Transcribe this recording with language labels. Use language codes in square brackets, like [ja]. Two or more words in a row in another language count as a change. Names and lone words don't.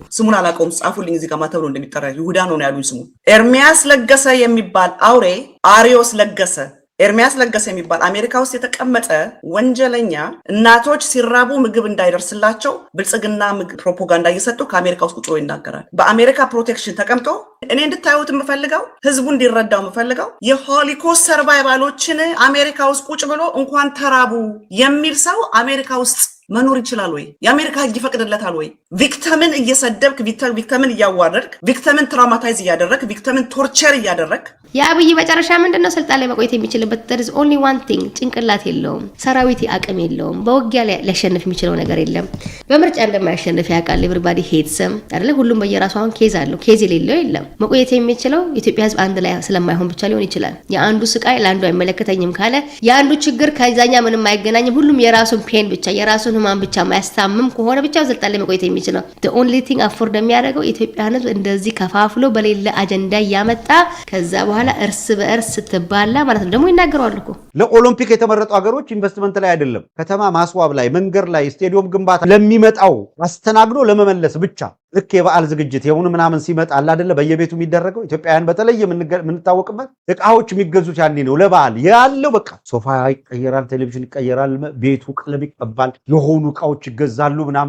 [am] ስሙን አላውቀውም፣ ጻፉልኝ እዚህ ጋር ተብሎ እንደሚጠራ ይሁዳ ነው ያሉኝ። ስሙ ኤርሚያስ ለገሰ የሚባል አውሬ አሪዮስ ለገሰ ኤርሚያስ ለገሰ የሚባል አሜሪካ ውስጥ የተቀመጠ ወንጀለኛ እናቶች ሲራቡ ምግብ እንዳይደርስላቸው ብልጽግና ፕሮፓጋንዳ እየሰጡ ከአሜሪካ ውስጥ ቁጭ ብሎ ይናገራል። በአሜሪካ ፕሮቴክሽን ተቀምጦ እኔ እንድታዩት የምፈልገው ህዝቡ እንዲረዳው የምፈልገው የሆሊኮስት ሰርቫይቫሎችን አሜሪካ ውስጥ ቁጭ ብሎ እንኳን ተራቡ የሚል ሰው አሜሪካ ውስጥ መኖር ይችላል ወይ? የአሜሪካ ህግ ይፈቅድለታል ወይ? ቪክተምን እየሰደብክ ቪክተምን እያዋረድክ ቪክተምን ትራውማታይዝ እያደረክ ቪክተምን ቶርቸር እያደረክ የአብይ መጨረሻ ምንድነው? ስልጣን ላይ መቆየት የሚችልበት [en] there is only one thing [am] ጭንቅላት የለውም፣ ሰራዊት አቅም የለውም፣ በውጊያ ሊያሸንፍ የሚችለው ነገር የለም። በምርጫ እንደማያሸንፍ ያውቃል። [en] everybody hates him [am] አይደለ? ሁሉም በየራሱ አሁን ኬዝ አለው። ኬዝ የሌለው የለም። መቆየት የሚችለው ኢትዮጵያ ህዝብ አንድ ላይ ስለማይሆን ብቻ ሊሆን ይችላል። የአንዱ ስቃይ ለአንዱ አይመለከተኝም ካለ የአንዱ ችግር ከዛኛ ምንም አይገናኝም፣ ሁሉም የራሱን ፔን ብቻ የራሱን ህማም ብቻ ማያስታምም ከሆነ ብቻ ስልጣን ላይ መቆየት የሚችለው [en] the only thing afford [am] የሚያደርገው ኢትዮጵያን ህዝብ እንደዚህ ከፋፍሎ በሌላ አጀንዳ ያመጣ ከዛ በኋላ እርስ በእርስ ስትባላ ማለት ነው። ደግሞ ይናገራሉ እኮ ለኦሎምፒክ የተመረጡ ሀገሮች ኢንቨስትመንት ላይ አይደለም፣ ከተማ ማስዋብ ላይ፣ መንገድ ላይ፣ ስቴዲየም ግንባታ ለሚመጣው አስተናግዶ ለመመለስ ብቻ ልክ የበዓል ዝግጅት የሆነ ምናምን ሲመጣ አለ አይደለ በየቤቱ የሚደረገው ኢትዮጵያውያን በተለይ የምንታወቅበት እቃዎች የሚገዙት ያኔ ነው። ለበዓል ያለው በቃ ሶፋ ይቀየራል፣ ቴሌቪዥን ይቀየራል፣ ቤቱ ቀለም ይቀባል፣ የሆኑ እቃዎች ይገዛሉ ምናምን